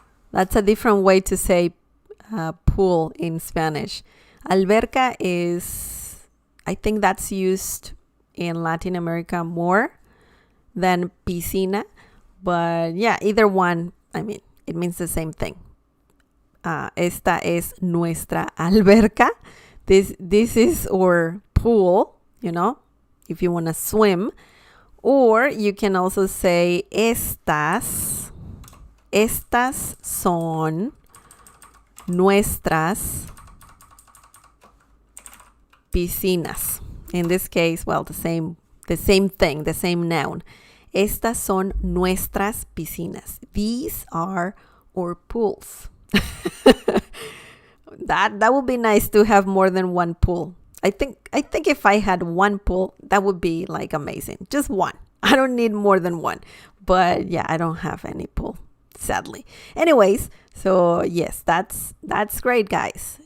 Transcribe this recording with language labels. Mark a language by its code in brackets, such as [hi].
[en] That's a different way to say pool in Spanish. Alberca is, I think that's used in Latin America more than piscina. But yeah, either one, I mean, it means the same thing. [es] Esta es nuestra alberca. [en] This is our pool, you know, if you want to swim. Or you can also say [es] estas son nuestras piscinas. [en] In this case, well, the same thing, the same noun. [es] Estas son nuestras piscinas. [en] These are our pools. That would be nice to have more than one pool. I think if I had one pool, that would be like amazing. Just one. I don't need more than one. But yeah, I don't have any pool, sadly. Anyways, so yes, that's great, guys.